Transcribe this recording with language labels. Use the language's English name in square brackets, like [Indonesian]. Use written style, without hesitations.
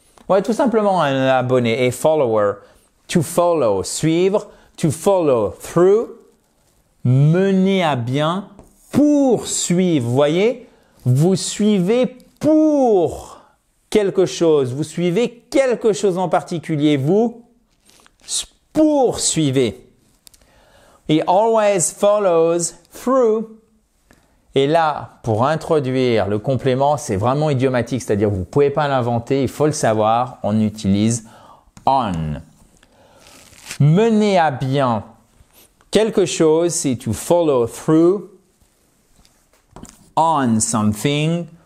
[French] Ouais, tout simplement un abonné. Et follower. To follow, suivre. To follow through, mener à bien, poursuivre. Vous voyez, vous suivez pour quelque chose. Vous suivez quelque chose en particulier. Vous poursuivez. [English] He always follows through. [French] Et là, pour introduire le complément, c'est vraiment idiomatique, c'est-à-dire vous ne pouvez pas l'inventer, il faut le savoir, on utilise on. Mener à bien quelque chose, c'est [English] to follow through on something.